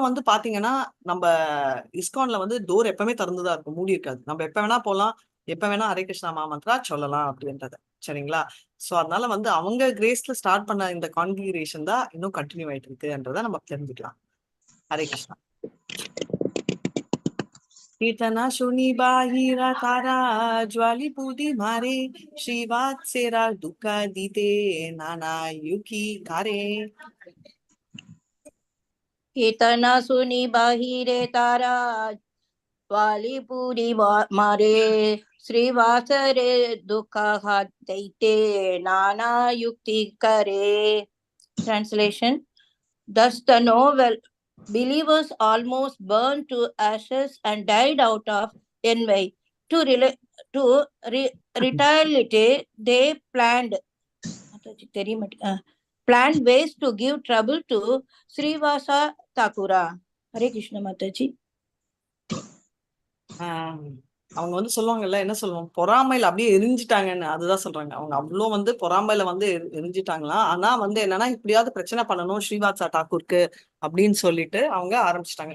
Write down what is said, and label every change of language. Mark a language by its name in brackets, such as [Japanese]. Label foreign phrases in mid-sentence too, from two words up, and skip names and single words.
[Tamil] வந்து பாத்தீங்கன்னா நம்ம இஸ்கான்ல வந்து டோர் எப்பவுமே திறந்துதான் இருக்கும் மூடி இருக்காது நம்ம எப்ப வேணா போலாம் எப்ப வேணா ஹரே கிருஷ்ணா மகாமந்திரா சொல்லலாம் அப்படின்றத சரிங்களா சோ அதனால வந்து அவங்க கிரேஸ்ல ஸ்டார்ட் பண்ண இந்த கான்ஃபிகரேஷன் தான் இன்னும் கண்டினியூ ஆயிட்டு இருக்குன்றத நம்ம தெரிஞ்சுக்கலாம் ஹரே கிருஷ்ணா [Bangla] কীর্তনা শুনি বাহিরা তারা জ্বালি পুদি মারে শ্রীবাত সেরা দুখ দীতে নানা যুকি কারে কীর্তনা শুনি বাহিরে তারা বালিপুরি মারে শ্রীবাসরে দুখ দৈতে নানা যুক্তি করে. [English] Translation. Thus the novel believers almost burned to ashes and died out of envy. To retaliate, they planned ways to give trouble to Srivasa Thakura. Hare Krishna Mataji. [Tamil] அவங்க வந்து சொல்லுவாங்கல்ல, என்ன சொல்லுவாங்க, பொறாமையில அப்படியே எரிஞ்சிட்டாங்கன்னு, அதுதான் சொல்றாங்க. அவங்க அவ்வளோ வந்து பொறாமையில வந்து எரிஞ்சிட்டாங்களாம். ஆனா வந்து என்னன்னா, இப்படியாவது பிரச்சனை பண்ணணும் ஸ்ரீவாத்சா தாக்கூருக்கு அப்படின்னு சொல்லிட்டு அவங்க ஆரம்பிச்சிட்டாங்க.